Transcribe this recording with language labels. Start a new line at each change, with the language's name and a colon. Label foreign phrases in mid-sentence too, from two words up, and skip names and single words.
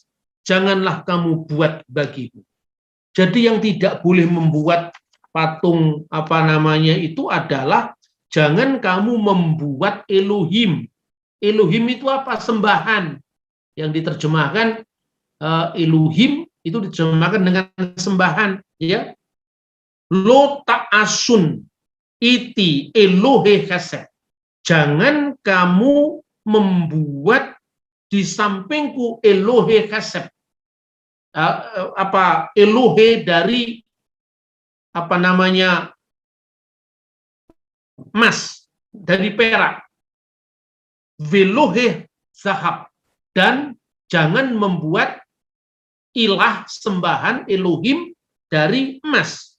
Indonesian: Janganlah kamu buat bagiku. Jadi yang tidak boleh membuat patung itu adalah jangan kamu membuat Elohim. Elohim itu apa? Sembahan. Yang diterjemahkan Elohim itu diterjemahkan dengan sembahan, ya.
Hebrew: לא תעשון אתי אלהי חסד.
Indonesian: Jangan kamu membuat di sampingku
Hebrew: אלהי חסד.
Indonesian: Elohe dari emas, dari perak.
Hebrew: ואלהי זהב,
Indonesian: dan jangan membuat ilah sembahan Elohim dari emas.